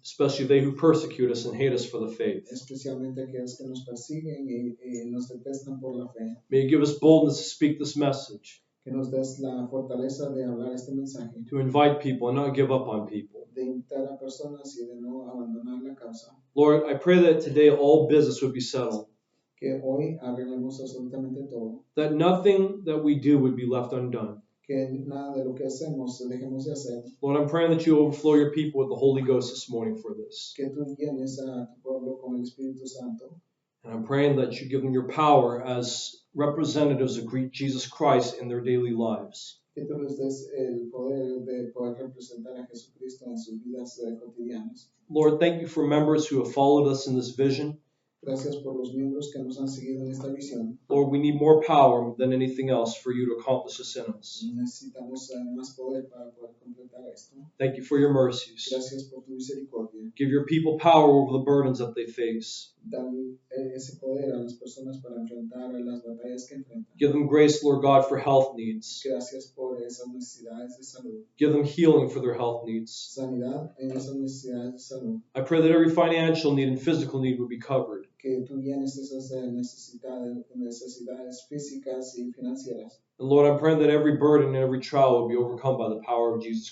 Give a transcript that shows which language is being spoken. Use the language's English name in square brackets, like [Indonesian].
[English] especially they who persecute us and hate us for the faith. [Spanish] especialmente aquellas que nos persiguen y nos detestan por la fe. [English] May you give us boldness to speak this message, [Spanish] Que nos des la fortaleza de hablar este mensaje, [English] to invite people and not give up on people. [Spanish] de invitar a personas y de no abandonar la causa. [English] Lord, I pray that today all business would be settled, [Spanish] Que hoy arreglemos absolutamente todo. [English] that nothing that we do would be left undone. [Spanish] Que nada de lo que hacemos dejemos de hacer. [English] Lord, I'm praying that you overflow your people with the Holy Ghost this morning for this. [Spanish] Que tú llenes a tu pueblo con el Espíritu Santo. [English] And I'm praying that you give them your power as representatives of Jesus Christ in their daily lives. [Spanish] Que tú les des el poder de poder representar a Jesucristo en sus vidas cotidianas. [English] Lord, thank you for members who have followed us in this vision. [Spanish] Gracias por los miembros que nos han seguido en esta visión. [English] Lord, we need more power than anything else for you to accomplish this in us. [Spanish] Necesitamos más poder para poder completar esto. [English] Thank you for your mercies. [Spanish] Gracias por tu misericordia. [English] Give your people power over the burdens that they face. [Spanish] Dan ese poder a las personas para enfrentar las batallas que enfrentan. [English] Give them grace, Lord God, for health needs. [Spanish] Gracias por esas necesidades de salud. [English] Give them healing for their health needs. [Spanish] Sanidad en esas necesidades de salud. [English] I pray that every financial need and physical need would be covered. [Spanish] Que tú llenes esas necesidades físicas y financieras. [English] And Lord, I'm praying that every burden and every trial will be overcome by the power of Jesus